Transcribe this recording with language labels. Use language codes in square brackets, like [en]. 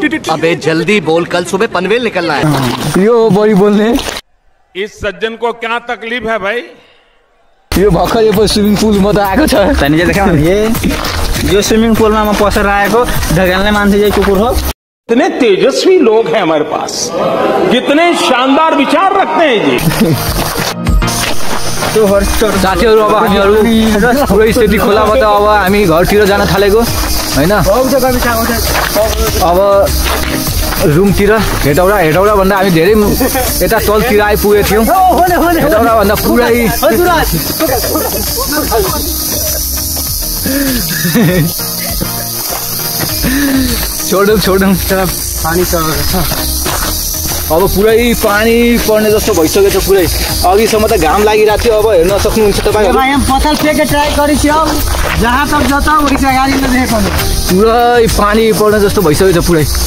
[hi] अबे जल्दी बोल कल सुबह पनवेल निकलना है [ne] यो बढी बोल्ने [hi] इस सज्जन को क्या तकलीफ है भाई [ne] यो भर्खर यो स्विमिङ पुलमा त आएको छ यो स्विमिङ पुलमा म पसेर आएको ढगाल्ने मान्छे चाहिँ कुकुर हो [hi] कितने तेजस्वी लोग हैं हमारे पास कितने शानदार विचार रखते हैं जी [ne] साथीहरू अब हामीहरू पुरै सेती खोलाबाट अब हामी घरतिर जान थालेको होइन अब रुमतिर हेटौडा भन्दा हामी धेरै यता तलतिर आइपुगेको थियौँ हेटौडा भन्दा पुरै छोडौँ पानी चढेको छ अब पुरै पानी पर्ने जस्तो भइसकेको छ पुरै अघिसम्म त घाम लागिरहेको थियो अब हेर्न सक्नुहुन्छ तपाईँ पुरै पानी पर्ने जस्तो भइसकेको छ पुरै